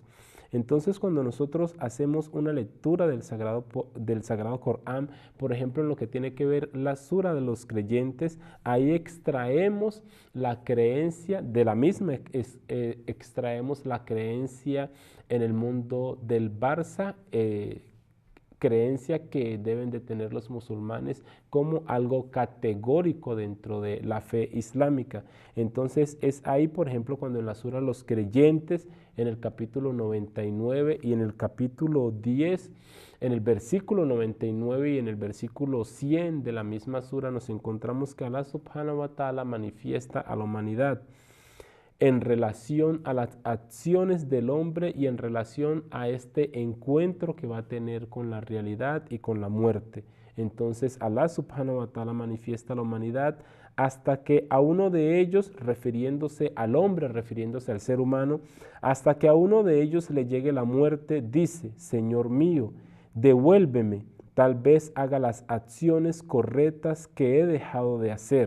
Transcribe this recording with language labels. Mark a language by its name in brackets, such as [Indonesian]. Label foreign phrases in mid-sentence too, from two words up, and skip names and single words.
[Spanish] Entonces, cuando nosotros hacemos una lectura del Sagrado Corán, por ejemplo, en lo que tiene que ver la sura de los creyentes, ahí extraemos la creencia, de la misma extraemos la creencia en el mundo del Barça, creencia que deben de tener los musulmanes como algo categórico dentro de la fe islámica. Entonces es ahí, por ejemplo, cuando en la sura Los Creyentes, en el capítulo 99 y en el capítulo 10, en el versículo 99 y en el versículo 100 de la misma sura, nos encontramos que [Arabic] الله سبحانه وتعالى [Spanish] manifiesta a la humanidad en relación a las acciones del hombre y en relación a este encuentro que va a tener con la realidad y con la muerte. Entonces [Arabic] الله سبحانه وتعالى [Spanish] manifiesta a la humanidad hasta que a uno de ellos, refiriéndose al hombre, refiriéndose al ser humano, hasta que a uno de ellos le llegue la muerte, dice: Señor mío, devuélveme, tal vez haga las acciones correctas que he dejado de hacer.